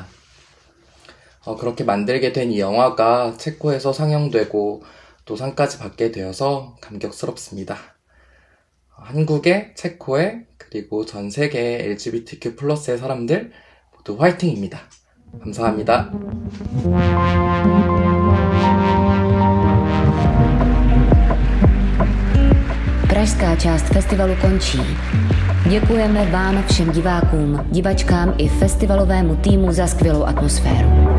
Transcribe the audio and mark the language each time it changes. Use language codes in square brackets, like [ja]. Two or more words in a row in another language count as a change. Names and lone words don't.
[ko] 그렇게 만들게 된 이 영화가 체코에서 상영되고 또 상까지 받게 되어서 감격스럽습니다. 한국의, 체코의, 그리고 전 세계의 LGBTQ+의 사람들 모두 화이팅입니다. 감사합니다. [cs] Pražská část festivalu končí. Děkujeme vám všem divákům, divačkám i festivalovému týmu za skvělou atmosféru.